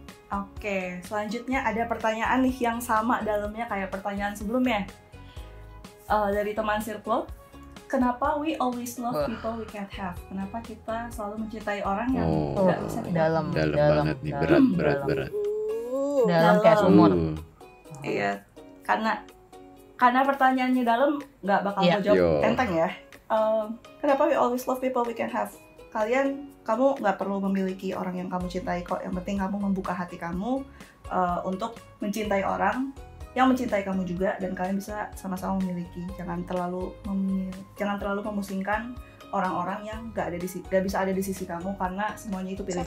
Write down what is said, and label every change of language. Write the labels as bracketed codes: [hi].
[id] Oke, selanjutnya ada pertanyaan nih yang sama dalamnya kayak pertanyaan sebelumnya. Dari teman Circle. Kenapa [en] we always love people we can't have? [id] Kenapa kita selalu mencintai orang yang nggak bisa kita dalam banget nih, berat. Dalam kayak sumur. Iya, karena pertanyaannya dalam, nggak bakal mau jawab enteng ya. Kenapa [en] we always love people we can't have? [id] Kamu nggak perlu memiliki orang yang kamu cintai kok. Yang penting kamu membuka hati kamu untuk mencintai orang yang mencintai kamu juga, dan kalian bisa sama-sama memiliki. Jangan terlalu memusingkan orang-orang yang gak bisa ada di sisi kamu, karena semuanya itu pilihan.